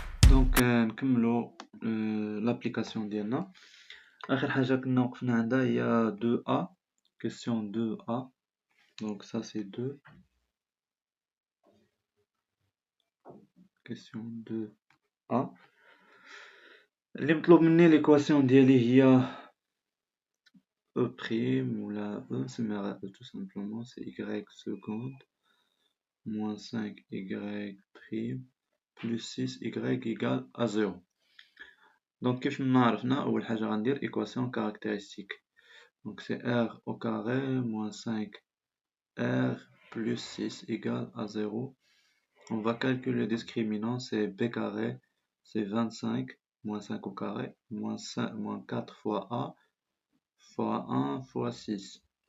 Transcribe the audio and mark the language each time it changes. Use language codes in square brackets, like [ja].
[ar] دونك نكملو l'application ديالنا. اخر حاجه كنا وقفنا عندها هي 2a question 2a. [fr] donc ça c'est 2 question 2a [ar] اللي مطلوب مني ليكواسيون ديالي هي [fr] e prime ولا e نسميها e tout simplement c'est y seconde moins 5y prime plus 6y égale à 0. [ar] Donc كيف ما عرفنا أول حاجة غندير équation caractéristique. [fr] Donc c'est r au carré moins 5r plus 6 égale à 0. On va calculer le discriminant, c'est b carré, c'est 25 moins 5 au carré moins 4 fois a fois 1 fois 6.